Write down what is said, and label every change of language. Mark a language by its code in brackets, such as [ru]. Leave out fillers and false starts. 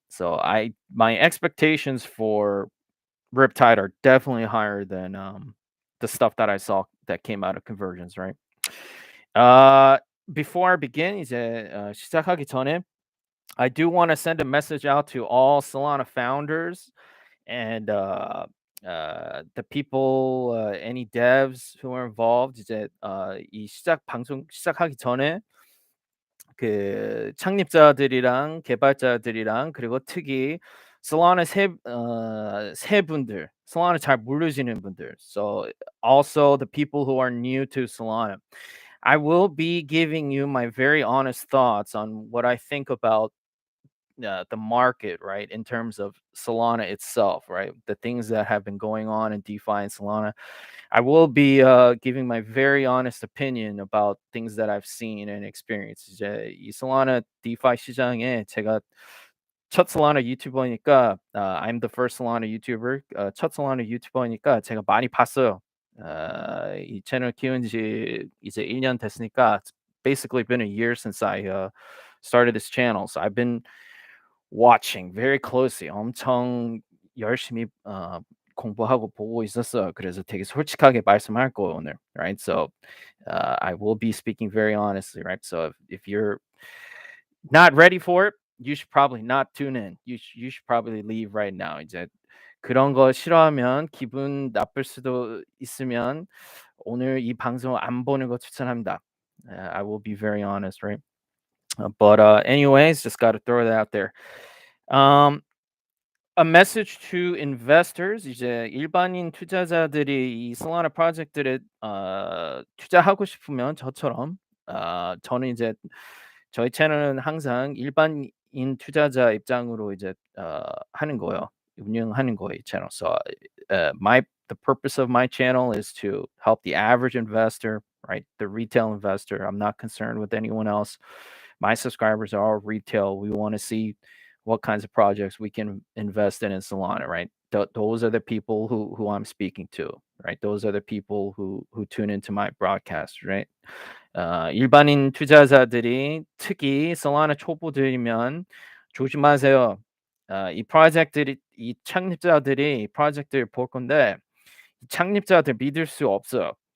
[en] So my expectations for Riptide are definitely higher than the stuff that I saw that came out of Convergence, right? Before I begin, [ko] 이제 시작하기 전에 [en] I do want to send a message out to all Solana founders and the people, any devs who are involved. [ko] 이제 이 방송 시작하기 전에 그 창립자들이랑 개발자들이랑 그리고 특히 Solana 세 분들, Solana 잘 모르시는 분들. [en] So also the people who are new to Solana. I will be giving you my very honest thoughts on what I think about the market, right? In terms of Solana itself, right? The things that have been going on in DeFi and Solana. I will be giving my very honest opinion about things that I've seen and experienced. [ko] 이제 이 Solana DeFi 시장에 제가 첫 Solana 유튜버니까 [en] I'm the first Solana YouTuber. [ko] 첫 Solana 유튜버니까 제가 많이 봤어요. 이 채널 키운 지 이제 1년 됐으니까 [en] it's basically been a year since I started this channel. So I've been watching very closely. [ko] 엄청 열심히 공부하고 보고 있었어요. 그래서 되게 솔직하게 말씀할 거예요 오늘. [en] Right? So I will be speaking very honestly, right? So if you're not ready for it, you should probably not tune in. You should probably leave right now. [ko] 이제 그런 거 싫어하면 기분 나쁠 수도 있으면 오늘 이 방송 안 보는 거 추천합니다. [en] I will be very honest, right? But anyways, just got to throw that out there. A message to investors. [ko] 이제 일반인 투자자들이 이 솔라나 프로젝트에 투자하고 싶으면 저처럼 저는 이제 저희 채널은 항상 일반인 투자자 입장으로 이제 하는 거예요. 운영하는 거예요, 이 채널. [en] So the purpose of my channel is to help the average investor, right? The retail investor. I'm not concerned with anyone else. My subscribers are all retail. We want to see what kinds of projects we can invest in Solana, right? Those are the people who I'm speaking to, right? Those are the people who tune into my broadcast, right? [ko] 일반인 투자자들이 특히 솔라나 초보들이면 조심하세요. 이 프로젝트들이 이 창립자들이 프로젝트를 볼 건데 이 창립자들 믿을 수 없어요.